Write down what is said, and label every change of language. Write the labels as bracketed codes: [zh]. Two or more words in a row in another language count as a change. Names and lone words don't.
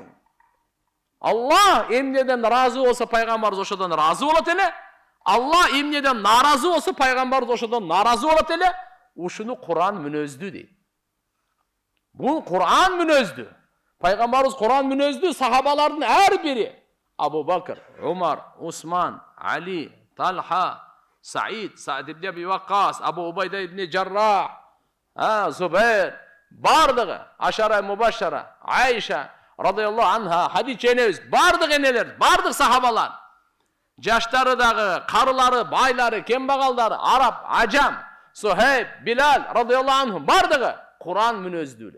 [ky] Алла эмнеден разы болсо пайгамбарыбыз ошодон разы болот эле. Алла эмнеден наразы болсо пайгамбарыбыз ошодон наразы болот эле. Ушуну Кур'ан мүнөздүү дейт. Бул Кур'ан мүнөздүү. Пайгамбарыбыз Кур'ан мүнөздүү, сахабалардын ар бири Абу Бакр, Умар, Усман, Али, Талха, Саид ибн Аби Ваккас, Абу Убайда ибн Жаррах, Зубайр, бардыгы, Ашара Мубашшара, Айша [ar] رضي الله عنها, [ky] Хадича энебиз, бардык энелер, бардык сахабалар. Жаштары дагы, карылары, байлары, кембагалдары, араб, ажам, Сухейб, Билал [ar] رضي الله عنه, [ky] бардыгы Кур'ан мүнөздүүлөр.